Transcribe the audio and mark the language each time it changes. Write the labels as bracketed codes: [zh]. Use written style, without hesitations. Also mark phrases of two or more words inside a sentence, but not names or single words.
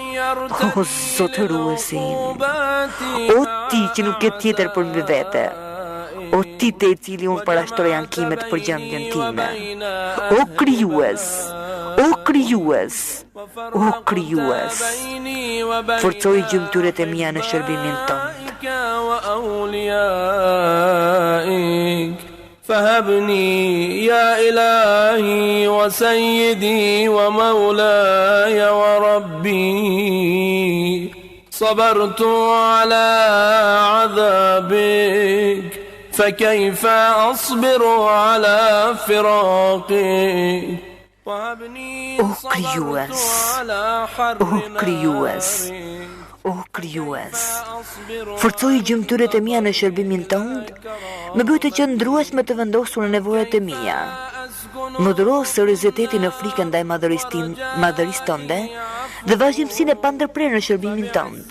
[sq] O Zotëruesim, o ti që nuk ke tjetër për mbi vete, o ti te i cili unë parashtroj ankimet për gjendjen time. O krijues, o krijues, o krijues, forcoj gjymtyrët e mia në shërbimin tënd. [ar] فهبني يا إلهي وسيدي ومولاي وربي صبرت على عذابك فكيف أصبر على فراقك [sq] O krijues, o krijues, o krijues, forcoj gjymtyrët e mia në shërbimin tënd, më bëj të qëndrueshme të vendosur në nevojat e mia. Më dhuro seriozitetin në frikën ndaj madhërisë tënde dhe vazhdimsinë e pandërprerë në shërbimin tënd.